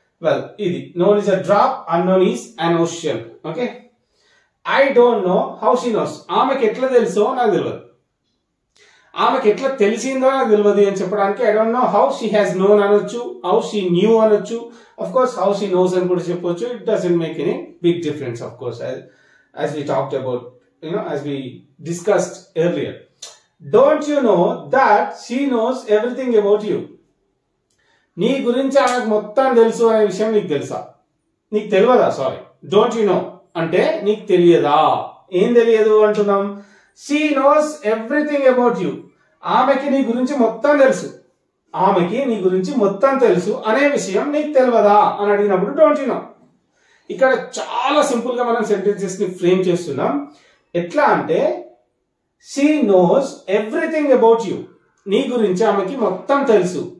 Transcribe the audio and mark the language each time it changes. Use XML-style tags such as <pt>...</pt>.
<en>Well, ఇది known is a drop, unknown is an ocean. Okay, I don't know how she knows.</en> <te>ఆమెకి ఎట్లా తెలుసో నాకు తెలియదు, ఆమెకి ఎట్లా తెలిసిందో నాకు తెలియదు అని చెప్పడానికి</te> <en>I don't know how she has known</en> <te>అనొచ్చు,</te> <en>how she knew</en> <te>అనొచ్చు, of course</te> <en>how she knows</en> <te>అని కూడా చెప్పొచ్చు.</te> <en>it doesn't make any big difference, of course, as we talked about, as we discussed earlier. Don't you know that she knows everything about you?</en> <te>నీ గురించి ఆమెకు మొత్తం తెలుసు అనే విషయం నీకు తెలుసా? నీకు తెలియదా? సారీ,</te> <en>don't you know</en> <te>అంటే నీకు తెలియదా? ఏం తెలియదు అంటున్నాం?</te> <en>she knows everything about you.</en> <te>ఆమెకి నీ గురించి మొత్తం తెలుసు, ఆమెకి నీ గురించి మొత్తం తెలుసు అనే విషయం నీకు తెలియదా అని అడిగినప్పుడు</te> <en>Don't you know.</en> <te>ఇక్కడ చాలా సింపుల్ గా మనం సెంటెన్సెస్ ని ఫ్రేమ్ చేస్తున్నాం. ఎట్లా అంటే</te> <en>she knows everything about you,</en> <te>నీ గురించి ఆమెకి మొత్తం తెలుసు.</te>